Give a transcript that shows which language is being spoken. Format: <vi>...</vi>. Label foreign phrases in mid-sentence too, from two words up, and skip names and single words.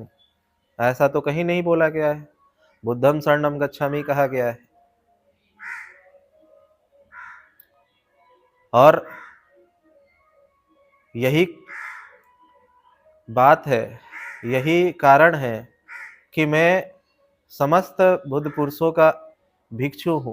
<hi>ऐसा तो कहीं नहीं बोला गया है।</hi> <pi>बुद्धं शरणं गच्छामि</pi> <hi>कहा गया है। और यही बात है, यही कारण है कि मैं समस्त बुद्ध पुरुषों का भिक्षु हूँ।</hi>